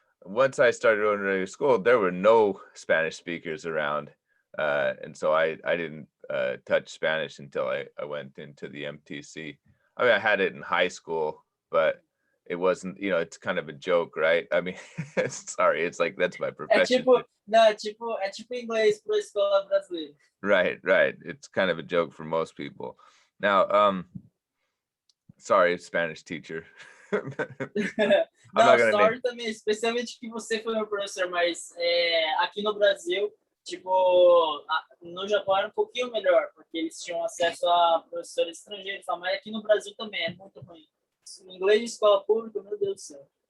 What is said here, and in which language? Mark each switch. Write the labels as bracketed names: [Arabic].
[English] Once I started going to regular school, there were no Spanish speakers around. And so I didn't touch Spanish until I went into the MTC. I mean, I had it in high school, but it wasn't, it's kind of a joke, right? I mean, sorry, it's like, that's my profession. [Portuguese] É tipo inglês para a escola brasileira. [English] Right. It's kind of a joke for most people. Now, sorry, Spanish teacher. [Portuguese] Não, sorry também, especialmente que você foi meu professor, mas aqui no Brasil, tipo, no Japão era um pouquinho melhor, porque eles tinham acesso a professores estrangeiros, mas aqui no Brasil também é muito ruim. Inglês de escola pública, meu Deus do céu.